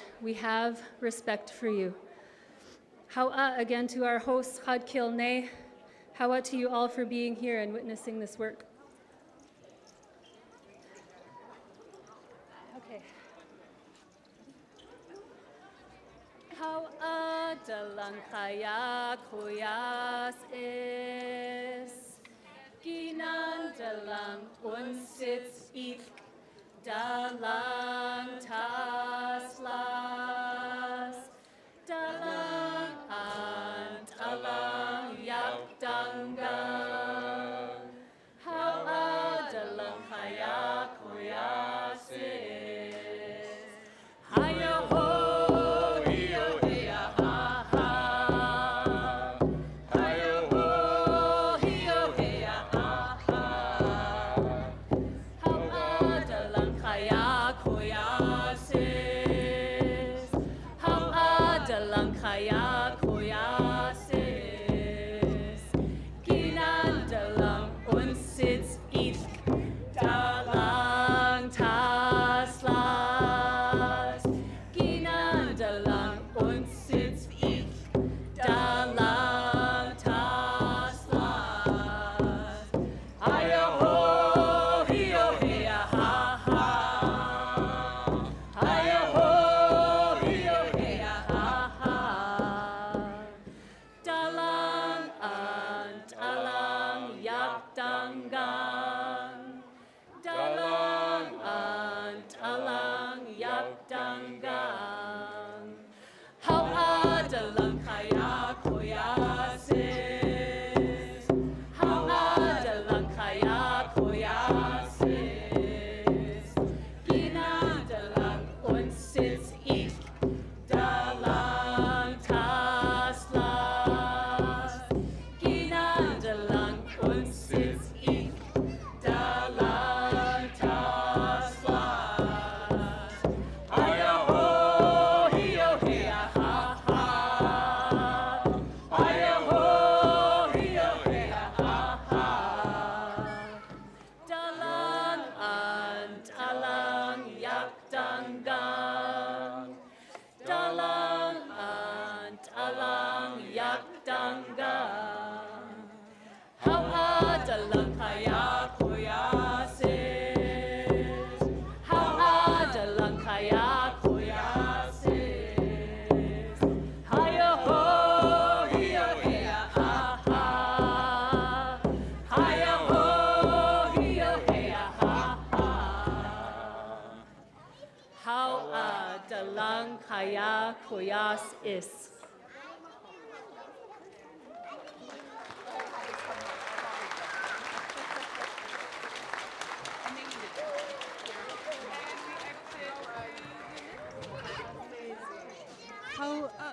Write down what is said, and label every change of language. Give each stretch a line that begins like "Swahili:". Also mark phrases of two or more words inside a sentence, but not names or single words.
English: We have respect for you." Hau'a again to our host, Xaad Kil Potlach. Hau'a to you all for being here and witnessing this work.
Haida: Okay. How dalang kaya kuyas is ginan dalang unsits ik dalang taslas dalang ant alang yak danggang how dalang kaya kuyas is hayo ho hiyo hiya ha ha hayo ho hiyo hiya ha ha how dalang kaya kuyas is how dalang kaya kuyas is ginan dalang unsits ich dalang taslas ginan dalang unsits ich dalang taslas hayo ho hiyo hiya ha ha hayo ho hiyo hiya ha ha dalang ant alang yak danggang dalang ant alang yak danggang how dalang kaya kuyas is how dalang kaya kuyas is ginan dalang unsits ich dalang taslas ginan dalang unsits ich dalang taslas hayo ho hiyo hiya ha ha hayo ho hiyo hiya ha ha dalang ant alang yak danggang dalang ant alang yak danggang how dalang kaya kuyas is how dalang kaya kuyas is hayo ho hiyo hiya ha ha hayo ho hiyo hiya ha ha how dalang kaya kuyas is How